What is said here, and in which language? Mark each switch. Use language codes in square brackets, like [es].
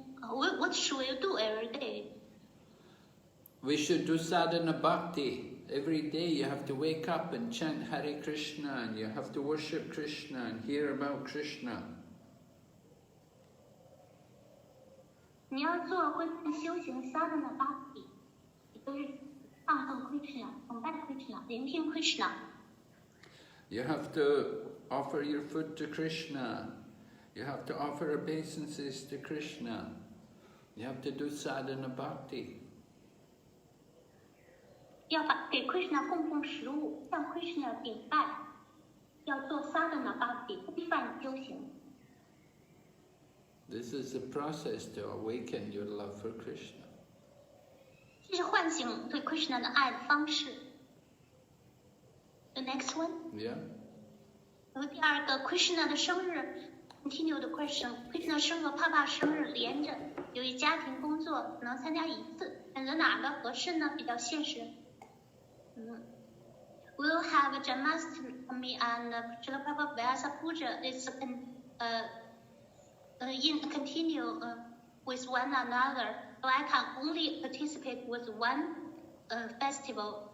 [en] What should we do every day? We should do sadhana bhakti. Every day you have to wake up and chant Hare Krishna, and you have to worship Krishna and hear about Krishna. [zh] 你要做规范修行 sadhana bhakti， 也就是放纵 Krishna， 崇拜 Krishna， 聆听 Krishna。 [en] You have to offer your food to Krishna. You have to offer obeisances to Krishna. You have to do sadhana bhakti. [zh] 要给 Krishna 供奉食物，向 Krishna 禀拜，要做 sadhana bhakti， 规范修行。 [en] This is the process to awaken your love for Krishna. [zh] 这是唤醒对 Krishna 的爱的方式。 [en] The next one. Yeah. [zh] 第二个 Krishna 的生日 ， [en] continue the question。 [zh] Krishna 生日和爸爸生日连着，由于家庭工作只能参加一次，选择哪个合适呢？比较现实。 [en] We'll have a Janmashtami and Srila Prabhupada Vyasa Puja. It's continue with one another. So I can only participate with one festival.